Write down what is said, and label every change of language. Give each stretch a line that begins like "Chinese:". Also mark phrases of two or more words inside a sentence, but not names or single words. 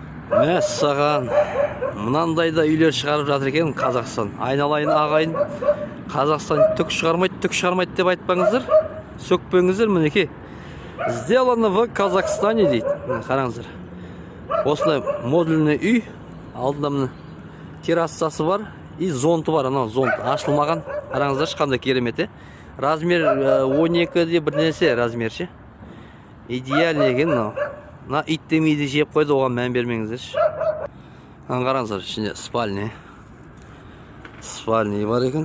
Kazakh: Мәссаған, мынандай да үйлер шығарып жатыр екен Қазақстан. Айналайын ағайын, Қазақстан түк шығармайды деп айтпаңыздар, сөкпеңіздер. Мінекей,
Russian: сделано в Казахстане дейді.
Kazakh: Қараңыздар, осындай модульный үй, алдында міне террасасы бар и зонты бар. Анау зонт ашылмаған. Қараңыздар, қандай керемет. Размер 12-де бір нәрсе размер ше. Идеальный екен мынау. Мына ит демейді жеп қойды, оған мән бермеңіздерші. Қараңыздар, ішінде спальный бар екен.